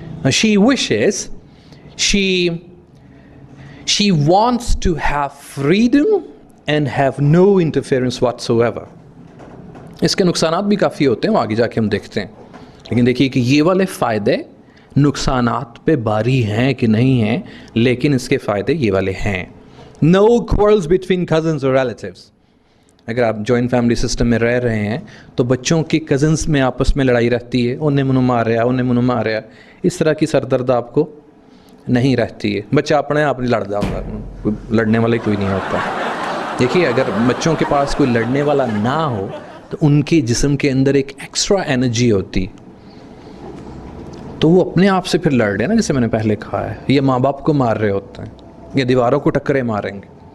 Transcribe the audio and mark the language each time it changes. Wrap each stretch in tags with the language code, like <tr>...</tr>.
<en>She wishes, she wants to have freedom and have no interference whatsoever.</en> <hi>इसके नुकसानात भी काफ़ी होते हैं, वो आगे जाके हम देखते हैं. लेकिन देखिए कि ये वाले फ़ायदे नुकसानात पे बारी हैं कि नहीं हैं, लेकिन इसके फ़ायदे ये वाले हैं.</hi> <en>No quarrels between cousins or relatives.</en> <hi>अगर आप जॉइंट फैमिली सिस्टम में रह रहे हैं तो बच्चों के कज़न्स में आपस में लड़ाई रहती है, उन्हें मुँह मार रहा, उन्हें मुँह मार रहा, इस तरह की सरदर्द आपको नहीं रहती है. बच्चा अपने आप नहीं लड़ जाता, लड़ने वाला कोई नहीं होता. देखिए, अगर बच्चों के पास कोई लड़ने वाला ना हो तो उनके जिस्म के अंदर एक एक्स्ट्रा एनर्जी होती, तो वो अपने आप से फिर लड़ रहे हैं ना, जैसे मैंने पहले कहा है, ये माँ बाप को मार रहे होते हैं या दीवारों को टक्करे मारेंगे.</hi>